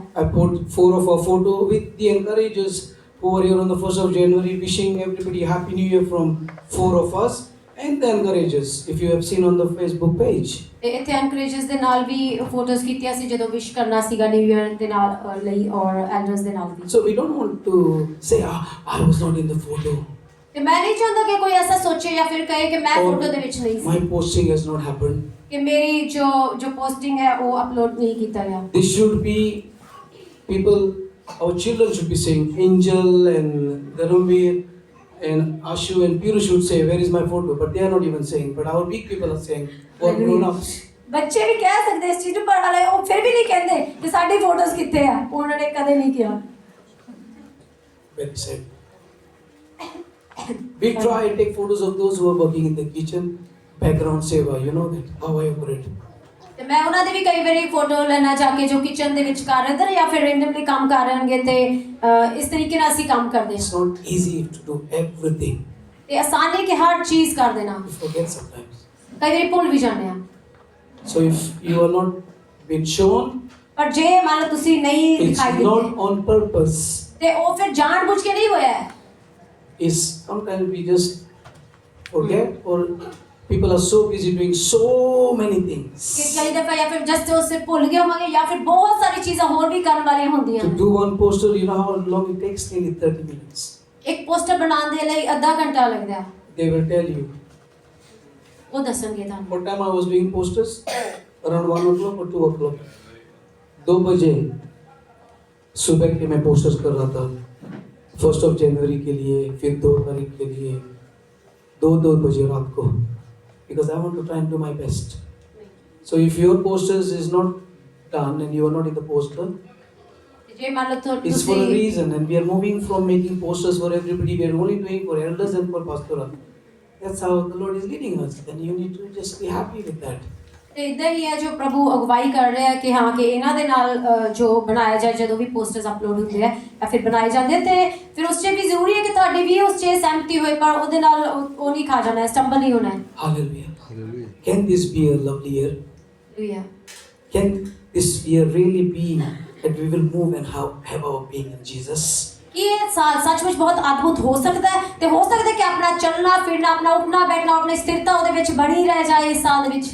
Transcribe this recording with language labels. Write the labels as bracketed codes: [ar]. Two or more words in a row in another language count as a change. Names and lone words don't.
[en] I put 4 of our photo with the encouragers who were here on the 1st of January, wishing everybody Happy New Year from 4 of us and the encouragers, if you have seen on the Facebook page. [pa] ਤੇ ਇੱਥੇ ਐਨਕਰੇਜਰਸ ਦੇ ਨਾਲ ਵੀ ਫੋਟੋਜ਼ ਕੀਤੀਆਂ ਸੀ ਜਦੋਂ ਵਿਸ਼ ਕਰਨਾ ਸੀਗਾ [en] New Year [pa] ਦੇ ਨਾਲ ਲਈ ਔਰ ਐਲਡਰਸ ਦੇ ਨਾਲ ਵੀ [en] So we don't want to say, I was not in the photo. [pa] ਤੇ ਮੈਂ ਨਹੀਂ ਚਾਹੁੰਦਾ ਕਿ ਕੋਈ ਐਸਾ ਸੋਚੇ ਜਾਂ ਫਿਰ ਕਹੇ ਕਿ ਮੈਂ [en] Or [pa] ਫੋਟੋ ਦੇ ਵਿੱਚ ਨਹੀਂ [en] my [pa] ਸੀ [en] posting has not happened. [pa] ਕਿ ਮੇਰੀ ਜੋ ਪੋਸਟਿੰਗ ਹੈ ਉਹ ਅਪਲੋਡ ਨਹੀਂ ਕੀਤਾ ਗਿਆ [en] This should be people, our children should be saying, Angel and Dharamveer and Ashu and Piru should say, where is my photo? But they are not even saying. But our big people are saying, or grown-ups. [pa] ਬੱਚੇ ਵੀ ਕਹਿ ਸਕਦੇ ਇਸ ਚੀਜ਼ ਨੂੰ ਪਰ ਹਾਲੇ ਉਹ ਫਿਰ ਵੀ ਨਹੀਂ ਕਹਿੰਦੇ ਕਿ ਸਾਡੀ ਫੋਟੋਜ਼ ਕਿੱਥੇ ਆ ਉਹਨਾਂ ਨੇ ਕਦੇ ਨਹੀਂ ਕਿਹਾ [en] Very sad. We try and take photos of those who are working in the kitchen, background seva, you know that, how I operate. [pa] ਤੇ ਮੈਂ ਉਹਨਾਂ ਦੀ ਵੀ ਕਈ ਵਾਰੀ ਫੋਟੋ ਲੈਣਾ ਚਾਹ ਕੇ ਜੋ ਕਿਚਨ ਦੇ ਵਿੱਚ ਕਰ ਰਹੇ ਹਨ ਜਾਂ ਫਿਰ ਰੈਂਡਮਲੀ ਕੰਮ ਕਰ ਰਹੇ ਹੋਣਗੇ ਤੇ ਇਸ ਤਰੀਕੇ ਨਾਲ ਅਸੀਂ ਕੰਮ ਕਰਦੇ [en] It's [pa] ਹਾਂ [en] not easy to do everything. [pa] ਤੇ ਆਸਾਨ ਨਹੀਂ ਕਿ ਹਰ ਚੀਜ਼ ਕਰ ਦੇਣਾ [en] We forget sometimes. [pa] ਕਈ ਵਾਰੀ ਭੁੱਲ ਵੀ ਜਾਂਦੇ ਆ [en] So if you are not been shown, [pa] ਪਰ ਜੇ ਮੰਨ ਲਓ ਤੁਸੀਂ ਨਹੀਂ [en] it's [pa] ਦਿਖਾਈ [en] not [pa] ਦਿੱਤੇ [en] on purpose. [pa] ਤੇ ਉਹ ਫਿਰ ਜਾਣਬੁੱਝ ਕੇ ਨਹੀਂ ਹੋਇਆ ਹੈ [en] Is sometimes we just forget, or people are so busy doing so many [pa] ਕਿ [en] things. [pa] ਕਈ ਦਫਾ ਜਾਂ ਫਿਰ ਜਸਟ ਉਸੇ ਭੁੱਲ ਗਏ ਹੋਵਾਂਗੇ ਜਾਂ ਫਿਰ ਬਹੁਤ ਸਾਰੀ ਚੀਜ਼ਾਂ ਹੋਰ ਵੀ ਕਰਨ ਵਾਲੀਆਂ ਹੁੰਦੀਆਂ [en] To [pa] ਨੇ [en] do one poster, you know how long it takes? Nearly 30 minutes. [pa] ਇੱਕ ਪੋਸਟਰ ਬਣਾਉਣ ਦੇ ਲਈ ਅੱਧਾ ਘੰਟਾ ਲੱਗਦਾ ਹੈ [en] They will tell you. [pa] ਉਹ ਦੱਸਣਗੇ ਤੁਹਾਨੂੰ [en] What time I was doing posters? Around 1 o'clock or 2 o'clock. [hi] 2 बजे सुबह के मैं पोस्टर्स कर रहा था [en] 1st of January [hi] के लिए, फिर 2 तारीख के लिए, 2 बजे रात को, [en] because I want to try and do my best. So if your posters is not done and you are not in the poster, [pa] ਜੇ ਮੰਨ ਲਓ [en] it's for a [pa] ਤੁਸੀਂ [en] reason, and we are moving from making posters for everybody. We are only doing for elders and for pastoral. That's how the Lord is leading us. Then you need to just be happy with that. [pa] ਤੇ ਇਦਾਂ ਹੀ ਹੈ ਜੋ ਪ੍ਰਭੂ ਅਗਵਾਈ ਕਰ ਰਿਹਾ ਕਿ ਹਾਂ ਕਿ ਇਹਨਾਂ ਦੇ ਨਾਲ ਜੋ ਬਣਾਇਆ ਜਾਏ ਜਦੋਂ ਵੀ ਪੋਸਟਰਸ ਅਪਲੋਡ ਹੁੰਦੇ ਆ ਜਾਂ ਫਿਰ ਬਣਾਏ ਜਾਂਦੇ ਆ, ਤੇ ਫਿਰ ਉਸ 'ਚ ਵੀ ਜ਼ਰੂਰੀ ਹੈ ਕਿ ਤੁਹਾਡੀ ਵੀ ਉਸ 'ਚ ਸਹਿਮਤੀ ਹੋਏ ਪਰ ਉਹਦੇ ਨਾਲ ਉਹ ਨਹੀਂ ਖਾ ਜਾਣਾ ਹੈ ਸਟੰਬਲ ਨਹੀਂ ਹੋਣਾ ਹੈ [en] Hallelujah. Can this be a lovely year? [pa] ਹਾਲੇਲੂਇਆ [en] Can this year really be that we will move and have our being in Jesus? [pa] ਕੀ ਇਹ ਸਾਲ ਸੱਚਮੁੱਚ ਬਹੁਤ ਅਦਭੁਤ ਹੋ ਸਕਦਾ ਹੈ ਤੇ ਹੋ ਸਕਦਾ ਹੈ ਕਿ ਆਪਣਾ ਚੱਲਣਾ ਫਿਰਨਾ ਆਪਣਾ ਉੱਠਣਾ ਬੈਠਣਾ ਆਪਣੀ ਸਥਿਰਤਾ ਉਹਦੇ ਵਿੱਚ ਬਣੀ ਰਹਿ ਜਾਏ ਇਸ ਸਾਲ ਦੇ ਵਿੱਚ